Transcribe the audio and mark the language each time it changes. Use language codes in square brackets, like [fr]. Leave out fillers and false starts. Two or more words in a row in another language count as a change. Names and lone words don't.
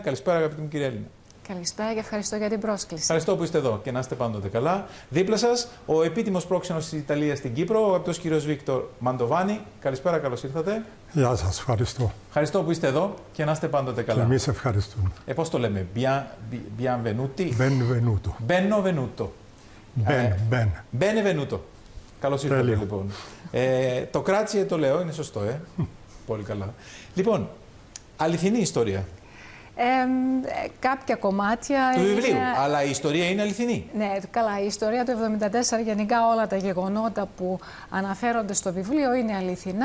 [el] Καλησπέρα, αγαπητή μου κυρία Λίνα. Καλησπέρα και ευχαριστώ για την πρόσκληση. Ευχαριστώ που είστε εδώ και να είστε πάντοτε καλά. Δίπλα σας, ο επίτιμος πρόξενος της Ιταλίας στην Κύπρο, ο αγαπητός κύριος Βίκτορ Μαντοβάνη. Καλησπέρα, καλώς ήρθατε. Γεια σας, ευχαριστώ. Ευχαριστώ που είστε εδώ και να είστε πάντοτε καλά. Και εμείς ευχαριστούμε. Πώς το λέμε, [it] Bienvenuti. Benvenuto. Benvenuto. Benvenuto. [el] Καλώς ήρθατε, λοιπόν. Το κράτησε το λέω, είναι σωστό, Πολύ καλά. Λοιπόν, αληθινή ιστορία. Κάποια κομμάτια του βιβλίου, αλλά η ιστορία είναι αληθινή. Ναι, καλά, η ιστορία του 1974, γενικά όλα τα γεγονότα που αναφέρονται στο βιβλίο είναι αληθινά.